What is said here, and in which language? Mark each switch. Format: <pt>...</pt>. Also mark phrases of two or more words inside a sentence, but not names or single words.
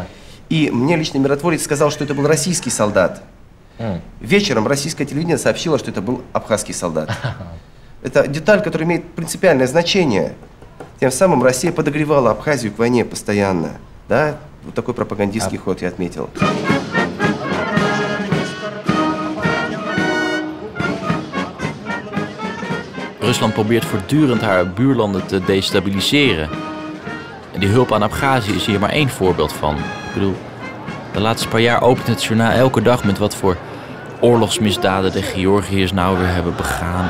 <ru>И мне лично миротворец сказал, что это был российский солдат. Вечером российское телевидение сообщило, что это был абхазский солдат. Это деталь, которая имеет принципиальное значение. Тем самым Россия подогревала Абхазию к войне постоянно. Да? Вот такой пропагандистский ход я отметил.</ru> <nl>Rusland probeert voortdurend haar buurlanden te destabiliseren. En die hulp aan Abchazië is hier maar één voorbeeld van. Ik bedoel, de laatste paar jaar opent het journaal elke dag met wat voor oorlogsmisdaden de Georgiërs nou weer hebben begaan.</nl>